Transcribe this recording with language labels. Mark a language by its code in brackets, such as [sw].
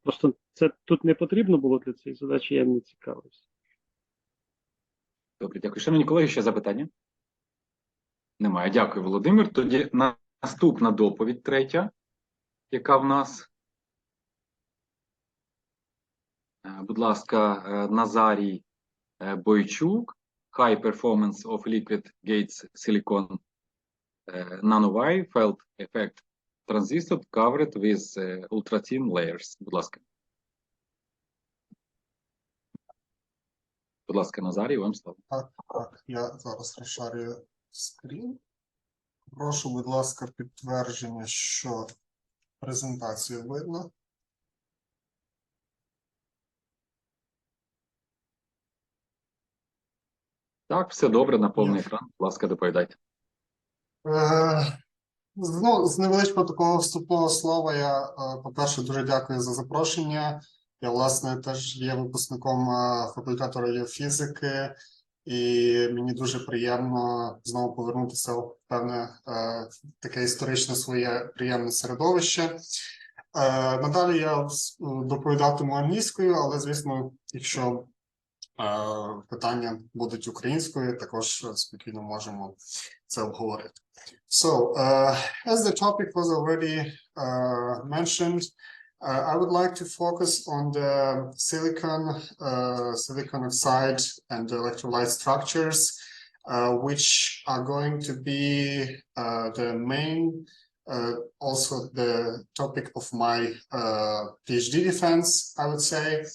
[uk] Просто це тут не потрібно було для цієї задачі, я не цікавився. Добре, дякую. Шановні колеги, ще запитання? Немає. Дякую, Володимир. Тоді наступна доповідь, третя, яка в нас. Будь ласка, Назарій Бойчук, [en] High Performance of Liquid Gates Silicon NANOWIRE Felt Effect Transistor Covered with ULTRATHIN Layers. [uk] Будь ласка. Будь ласка, Назарій, вам слово. Так, я зараз розшарюю скрін. Прошу, будь ласка, підтвердження, що презентацію видно. Так, все добре, на повний екран. Будь ласка, доповідайте. Ну, з невеличкого такого вступного слова я, по-перше, дуже дякую за запрошення. Я, власне, теж є випускником факультету радіофізики, і мені дуже приємно знову повернутися в певне таке історичне своє приємне середовище. Надалі я доповідатиму англійською, але, звісно, якщо питання будуть українською, також спокійно можемо це обговорити. [en] So, as the topic was already mentioned, I would like to focus on the silicon oxide and electrolyte structures, which are going to be the main, also the topic of my PhD defense, I would say.